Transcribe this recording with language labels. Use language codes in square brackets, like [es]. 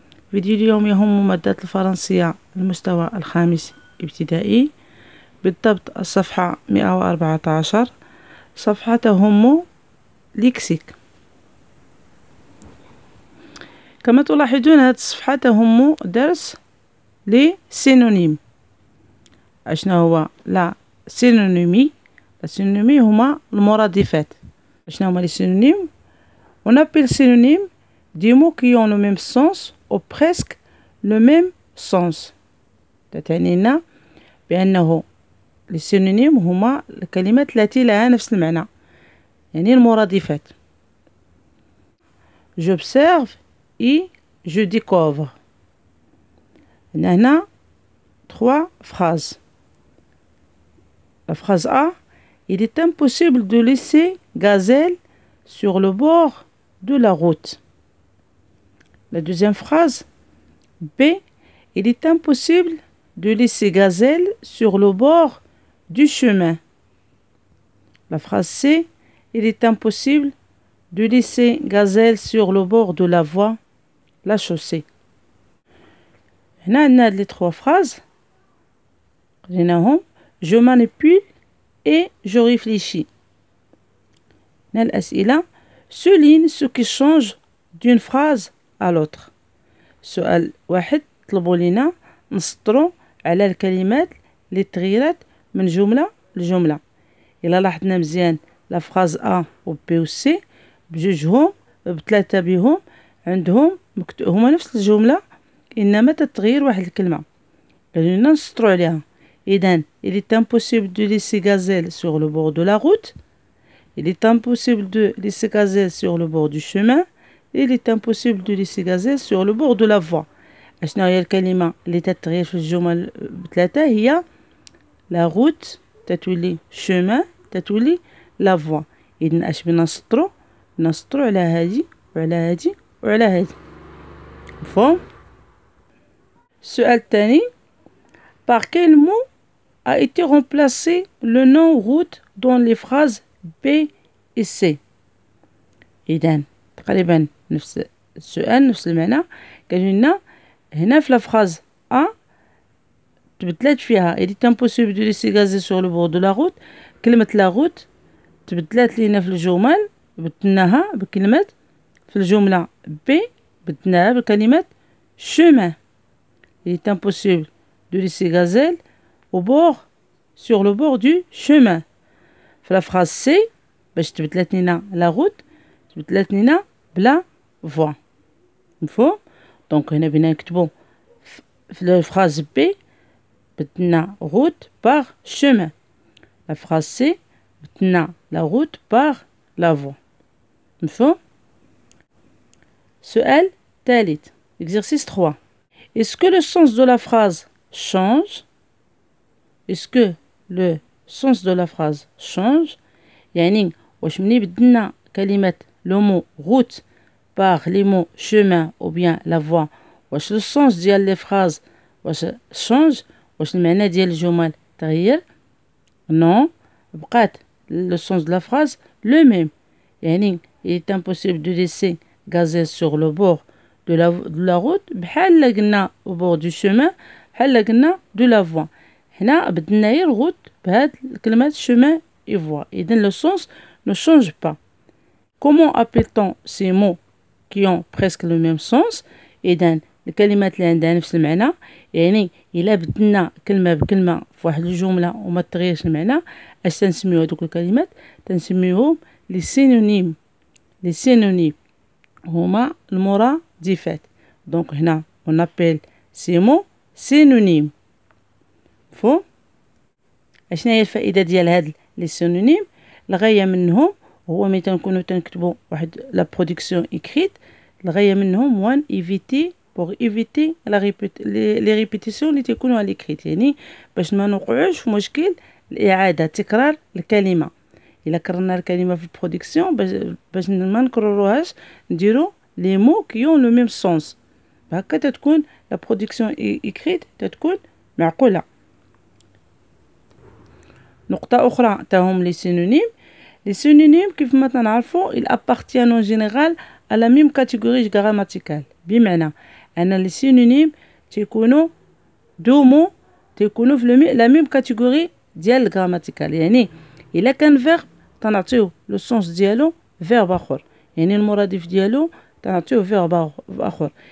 [ar] فيديو اليوم يهم مادة الفرنسية المستوى الخامس ابتدائي، بالضبط الصفحة 114، صفحة تهم ليكسيك. كما تلاحظون هذه الصفحة تهم درس لسينونيم. أشنا هو لا سينونيمي؟ السينونيمي هما المرادفات. أشنا هما لي سينونيم؟ [fr] On appelle synonyme des mots qui ont le même sens ou presque le même sens. [ar] تعني لنا بأنه لي سينونيم هما الكلمات التي لها نفس المعنى، يعني المرادفات. [fr] J'observe et je découvre. [ar] هنا 3 phrases. [fr] La phrase A: il est impossible de laisser Gazelle sur le bord de la route. La deuxième phrase B: il est impossible de laisser Gazelle sur le bord du chemin. La phrase C: il est impossible de laisser Gazelle sur le bord de la voie, la chaussée. هنا les 3 phrases. Je manipule et je réfléchis. الأسئلة: souligne ce qui change d'une phrase à l'autre. [ar] سؤال واحد: طلبوا لنا نسطروا على الكلمات اللي تغيرت من جملة لجملة. إلا لاحظنا مزيان لا فراز A و B و C بجوجهم بثلاثة بهم عندهم هما نفس الجملة، إنما تتغير واحد الكلمة. قالوا لنا نسطروا عليها. [fr] إذن il est impossible de laisser Gazelle sur le bord de la route. Il est impossible de laisser Gazelle sur le bord du chemin. Il est impossible de laisser Gazelle sur le bord de la voie. [ar] أشنا هي الكلمة اللي تتغير في الجمل بثلاثة؟ هي la route تتولي chemin تتولي la voie. إذن أش بنا نسطرو على هادي وعلى هادي وعلى هادي. مفهوم؟ السؤال الثاني: [fr] par quel mot a été remplacé le nom route dans les phrases B et C. [ar] إذن تقريبا نفس السؤال نفس المعنى. قالوا لنا هنا في الفراز A تبدلات فيها [fr] il est impossible de laisser Gazelle sur le bord de la route. [ar] كلمة la route تبدلات لينا في الجمل، بدلناها بكلمة في الجملة B بدلناها بكلمة chemin. [fr] Il est impossible de laisser Gazelle sur le bord du chemin. [ar] في la phrase C باش تبدلات لينا la route تبدلات لينا بلا voie. مفهوم؟ دونك هنا بنا نكتبو في la phrase B بدلنا route par chemin. [fr] La phrase C [ar] بدلنا [fr] la route par la voie. [ar] مفهوم؟ سؤال ثالث. [fr] Exercice 3. Est-ce que le sens de la phrase change? Est-ce que le sens de la phrase change؟ [ar] يعني واش مني بدلنا كلمة [fr] le mot route par les mots chemin ou bien la voie، واش le sens ديال les phrases واش change؟ [ar] واش المعنى ديال الجمل تغير؟ [fr] non، بقات le sens de la phrase le même. يعني il est impossible de laisser Gazelle sur le bord de la route [ar] بحال قلنا [fr] au bord du chemin بحال قلنا de la voie. [ar] هنا بدلنا غير route بهاد الكلمات [fr] chemin et voie. إذن le sens ne change pas. Comment appelle-t-on ces mots qui ont presque le même sens؟ [ar] إذن الكلمات اللي عندها نفس المعنى، يعني إلا بدلنا كلمة بكلمة في واحد الجملة وما تغيرش المعنى، اش تنسميو هادوك الكلمات؟ تنسميوهم لي سينونيم. لي سينونيم هما المرادفات. دونك هنا [fr] on appelle ces mots synonymes. [ar] مفهوم؟ اشنا هي الفائدة ديال هاد لي سينونيم؟ الغاية منهم هو ملي تنكونو تنكتبو واحد لا برودكسيون إكريت، الغاية منهم [fr] pour éviter les répétitions [ar] اللي تيكونوا على الإكريت، يعني باش ما نوقعوش في مشكل الإعادة تكرار الكلمة. إلا كررنا الكلمة في البرودكسيون باش ما نكرروهاش نديرو لي مو كي اون لو ميم سونس، هكا تتكون لا برودكسيون إكريت تتكون معقولة. نقطة أخرى تاهم لي سينونيم. لي سينونيم كيف ما تنعرفو [fr] ils appartiennent en général à la même catégorie grammaticale. [ar] بمعنى أن لي سينونيم تيكونوا دو مو تيكونوا في لا ميم كاتيجوري ديال الجراماتيكال. يعني الا كان فيرب تنعطيو لو سونس ديالو فيرب اخر، يعني المرادف ديالو تنعطيو فيرب اخر.